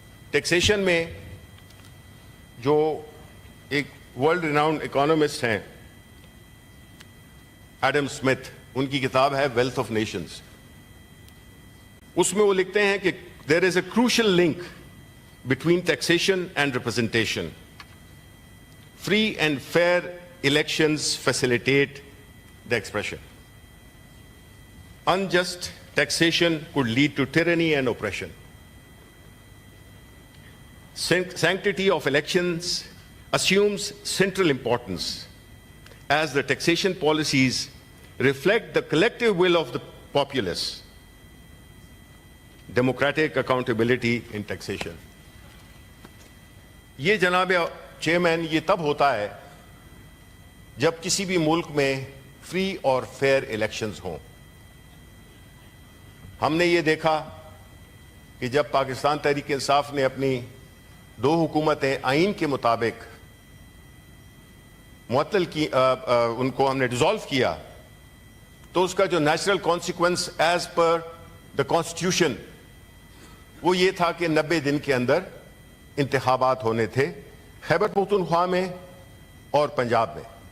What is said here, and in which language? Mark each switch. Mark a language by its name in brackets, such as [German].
[Urdu] Taxation میں جو ایک ورلڈ ریناؤنڈ اکانومسٹ ہیں ایڈم اسمتھ، ان کی کتاب ہے ویلتھ آف نیشنز، اس میں وہ لکھتے ہیں کہ [English] There is a crucial link between taxation and representation. Free and fair elections facilitate the expression. Unjust taxation could lead to tyranny and oppression. Sanctity of elections assumes central importance as the taxation policies reflect the collective will of the populace. Democratic accountability in taxation. [Urdu] یہ جناب chairman یہ تب ہوتا ہے جب کسی بھی ملک میں فری اور فیئر الیکشنز ہوں. ہم نے یہ دیکھا کہ جب پاکستان تحریک انصاف نے اپنی 2 حکومتیں آئین کے مطابق معطل کی، ان کو ہم نے ڈیزالو کیا، تو اس کا جو [English] natural consequence as per the constitution [Urdu] وہ یہ تھا کہ 90 دن کے اندر انتخابات ہونے تھے خیبر پختونخوا میں اور پنجاب میں.